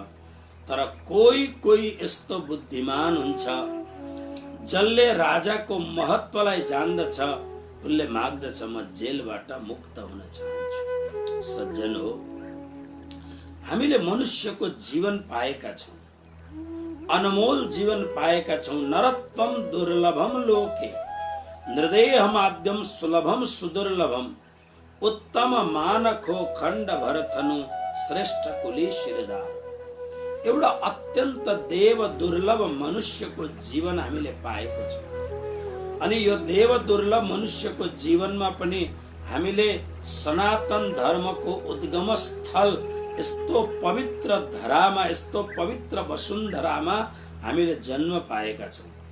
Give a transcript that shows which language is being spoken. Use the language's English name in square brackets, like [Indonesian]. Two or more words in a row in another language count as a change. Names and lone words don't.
[Nepali] तर कोही कोही यस्तो बुद्धिमान हुन्छ जसले राजाको महत्त्वलाई जान्दछ, उसले माग्दछ म जेलबाट मुक्त हुन चाहन्छु। सज्जन हो, हामीले मनुष्यको जीवन पाएका छौं, अनमोल जीवन पाएका छौं। [Sanskrit] नरत्वम दुर्लभम लोके नृदेहमाद्यम सुलभम सुदुर्लभम उत्तम मानखो खण्ड भरथनु श्रेष्ठ कुली शिरदार। [Nepali] एउटा अत्यन्त देव दुर्लभ मनुष्यको जीवन हामीले पाएको छ। अनि यो देव दुर्लभ मनुष्यको जीवनमा पनि हामीले सनातन धर्मको उद्गम स्थल यस्तो पवित्र धरामा, यस्तो पवित्र वसुन्धरामा हामीले जन्म पाएका छौं।